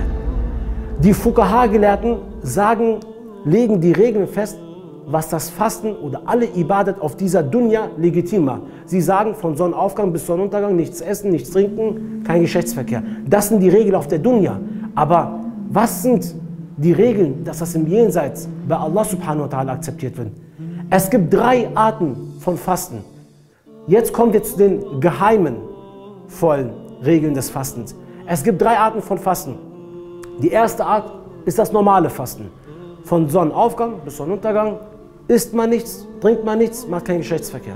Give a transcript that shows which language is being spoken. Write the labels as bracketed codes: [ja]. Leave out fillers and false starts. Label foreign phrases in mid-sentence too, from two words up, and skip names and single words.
[de] Die Fuqaha-Gelehrten legen die Regeln fest, was das Fasten oder alle Ibadat auf dieser Dunya legitim macht. Sie sagen, von Sonnenaufgang bis Sonnenuntergang nichts essen, nichts trinken, kein Geschlechtsverkehr. Das sind die Regeln auf der Dunya. Aber was sind die Regeln, dass das im Jenseits bei Allah [ar] سبحانه وتعالى [de] akzeptiert wird? Es gibt 3 Arten von Fasten. Jetzt kommen wir zu den geheimen, vollen Regeln des Fastens. Es gibt 3 Arten von Fasten. Die erste Art ist das normale Fasten. Von Sonnenaufgang bis Sonnenuntergang isst man nichts, trinkt man nichts, macht keinen Geschlechtsverkehr.